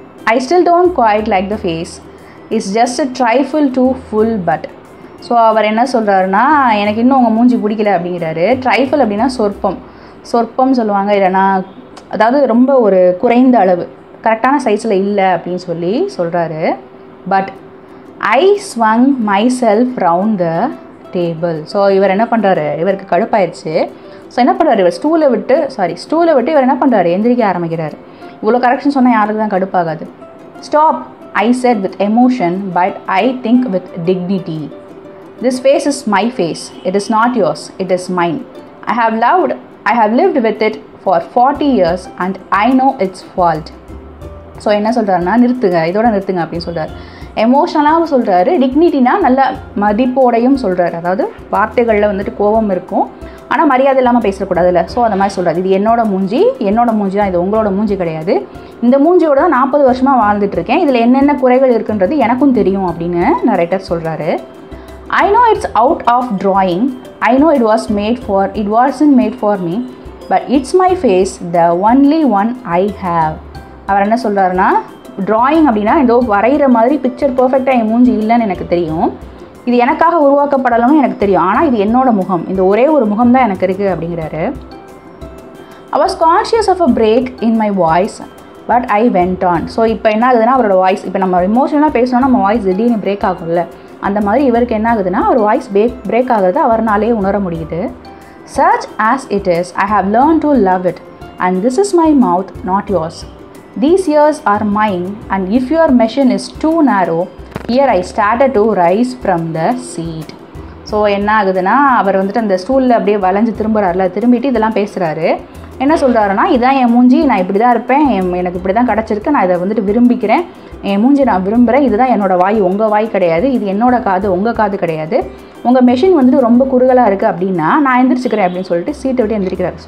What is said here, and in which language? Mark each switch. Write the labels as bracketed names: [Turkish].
[English] I still don't quite like the face. It's just a trifle too full but. [Tamil] So அவர் என்ன சொல்கிறாருன்னா, எனக்கு இன்னும் உங்கள் மூஞ்சி பிடிக்கல அப்படிங்கிறாரு. ட்ரைஃபிள் அப்படின்னா சொற்பம் சொல்லுவாங்க, இல்லைனா அதாவது ரொம்ப ஒரு குறைந்த அளவு, கரெக்டான சைஸில் இல்லை அப்படின்னு சொல்லி சொல்கிறாரு. [English] But I swung myself round the table. [Tamil] So இவர் என்ன பண்ணுறாரு, இவருக்கு கடுப்பாயிடுச்சு. ஸோ என்ன பண்ணுறாரு, இவர் ஸ்டூலை விட்டு இவர் என்ன பண்ணுறாரு, எந்திரிக்க ஆரம்பிக்கிறார். இவ்வளோ கரெக்ஷன் சொன்னால் யாருக்கு தான் கடுப்பாகாது. [English] Stop, I said with emotion but I think with dignity. This face is my face. It is not yours. It is mine. I have lived with it for 40 years and I know its fault. [Tamil] So என்ன சொல்கிறாருன்னா, இதோட நிறுத்துங்க அப்படின்னு சொல்கிறார். எமோஷனலாகவும் சொல்கிறாரு, டிக்னிட்டினா நல்ல மதிப்போடையும் சொல்கிறாரு. அதாவது வார்த்தைகளில் வந்துட்டு கோபம் இருக்கும், ஆனால் மரியாதை இல்லாமல் பேசக்கூடாதுல்ல. ஸோ அந்த மாதிரி சொல்கிறார். இது என்னோட மூஞ்சி தான், இது உங்களோட மூஞ்சி கிடையாது. இந்த மூஞ்சியோட தான் 40 வருஷமாக வாழ்ந்துட்டுருக்கேன். இதில் என்னென்ன குறைகள் இருக்குன்றது எனக்கும் தெரியும் அப்படின்னு நரேட்டர் சொல்கிறாரு. [English] I know it's out of drawing. I know it wasn't made for me, but it's my face, the only one I have. [Tamil] அவர் என்ன சொல்கிறாருன்னா, ட்ராயிங் அப்படின்னா ஏதோ வரைகிற மாதிரி பிக்சர் பர்ஃபெக்டாக என் மூஞ்சி இல்லைன்னு எனக்கு தெரியும், இது எனக்காக உருவாக்கப்படலன்னு எனக்கு தெரியும், ஆனால் இது என்னோட முகம், இந்த ஒரே ஒரு முகம் தான் எனக்கு இருக்குது அப்படிங்கிறாரு. [English] I was conscious of a break in my voice, but I went on. [Tamil] So இப்போ என்ன ஆகுதுன்னா, அவரோட வாய்ஸ், இப்போ நம்ம எமோஷனலாக பேசணும்னா நம்ம வாய்ஸ் திடீர்னு பிரேக் ஆகும்ல, அந்த மாதிரி இவருக்கு என்ன ஆகுதுன்னா அவர் வாய்ஸ் பிரேக் ஆகுறது அவர்னாலே உணர முடியுது. [English] Such as it is, I have learned to love it, and this is my mouth, not yours. These ears are mine, and if your machine is too narrow, here I started to rise from the seat. [Tamil] So என்ன ஆகுதுன்னா, அவர் வந்துட்டு அந்த ஸ்டூலில் அப்படியே வளைஞ்சு திரும்புகிறார்ல, திரும்பிட்டு இதெல்லாம் பேசுகிறாரு. என்ன சொல்கிறாருன்னா, இதான் என் மூஞ்சி, நான் இப்படி தான் இருப்பேன், எனக்கு இப்படி தான் கிடச்சிருக்கு, நான் இதை வந்துட்டு விரும்பிக்கிறேன், என் மூஞ்சி நான் விரும்புகிறேன், இதுதான் என்னோடய வாய், உங்கள் வாய் கிடையாது, இது என்னோடய காது, உங்கள் காது கிடையாது, உங்கள் மெஷின் வந்துட்டு ரொம்ப குறுகலாக இருக்குது அப்படின்னா நான் எந்திரிச்சிக்கிறேன் அப்படின்னு சொல்லிட்டு சீட்டை விட்டு எந்திரிக்கிறாரு.